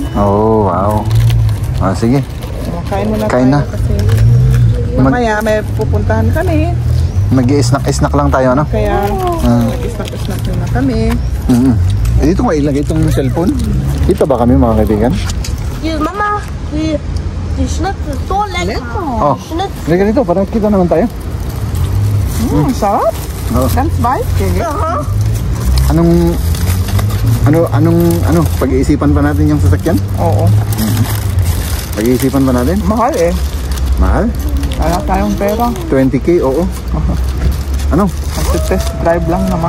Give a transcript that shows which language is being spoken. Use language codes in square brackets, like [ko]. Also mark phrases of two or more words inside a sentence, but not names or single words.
[tl] Oh, wow. Sige. Kain muna Kain na. kasi mamaya may pupuntahan kami. Mag-i-snack lang tayo, Kaya mag-snack na kami. Dito ko ilagay itong cellphone. Dito ba kami, mga kaibigan? [de] Mama, die Schnitzel so lecker. [tl] Halika dito, para kita naman tayo. Sarap. [de] Ganz weich. [tl] Anong pag-iisipan pa natin yung sasakyan? Oo. Pag-iisipan pa natin? Mahal eh. Mahal? Wala tayong pera. 20K, oo. Magte-test drive lang naman.